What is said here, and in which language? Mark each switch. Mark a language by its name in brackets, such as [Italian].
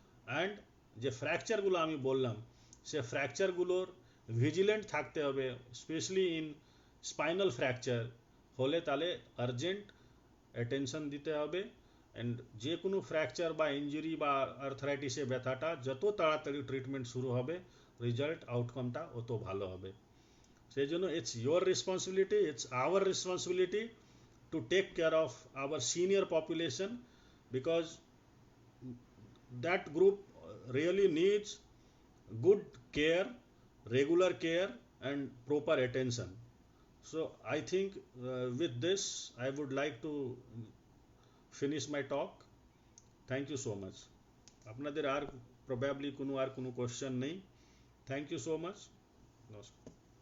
[Bangla] And যে ফ্র্যাকচারগুলো আমি বললাম সে ফ্র্যাকচারগুলোর ভিজিলেন্ট থাকতে হবে, [English] specially in spinal fracture [Bangla] হলে তাহলে আর্জেন্ট অ্যাটেনশন দিতে হবে। অ্যান্ড যে কোনো ফ্র্যাকচার বা ইঞ্জুরি বা আর্থরাইটিসে ব্যথাটা যত তাড়াতাড়ি ট্রিটমেন্ট শুরু হবে, রেজাল্ট আউটকামটা অত ভালো হবে। সেই জন্য [English] It's your responsibility, it's our responsibility to take care of our senior population, because that group really needs good care, regular care and proper attention. So I think with this I would like to finish my talk. Thank you so much. [Bangla] আপনাদের আর probably কোনো question নেই। [English] Thank you so much. [Bangla] নমস্কার।